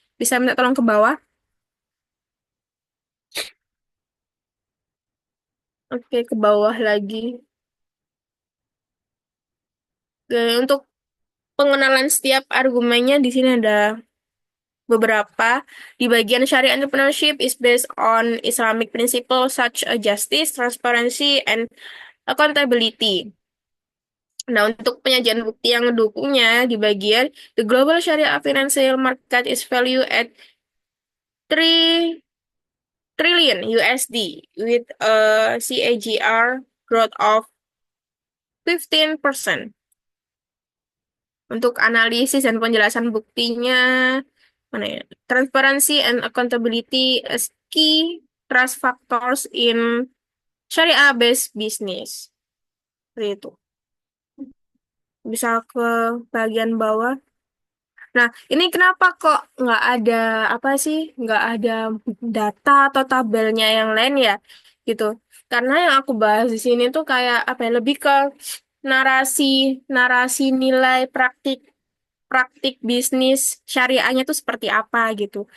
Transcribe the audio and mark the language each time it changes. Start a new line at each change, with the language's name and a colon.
Indonesian: Bisa minta tolong ke bawah? Oke, ke bawah lagi. Oke, untuk pengenalan setiap argumennya di sini ada beberapa. Di bagian
English: Sharia entrepreneurship is based on Islamic principles such as justice, transparency, and accountability.
Indonesian: Nah, untuk penyajian bukti yang mendukungnya di bagian
English: the global Sharia financial market is value at 3 trillion USD with a CAGR growth of 15%.
Indonesian: Untuk analisis dan penjelasan buktinya, mana ya?
English: Transparency and accountability as key trust factors in Sharia-based business.
Indonesian: Seperti itu. bisa ke bagian bawah. Nah, ini kenapa kok nggak ada apa sih, nggak ada data atau tabelnya yang lain ya, gitu. Karena yang aku bahas di sini tuh kayak apa ya, lebih ke narasi, narasi nilai praktik, praktik bisnis syariahnya tuh seperti apa gitu.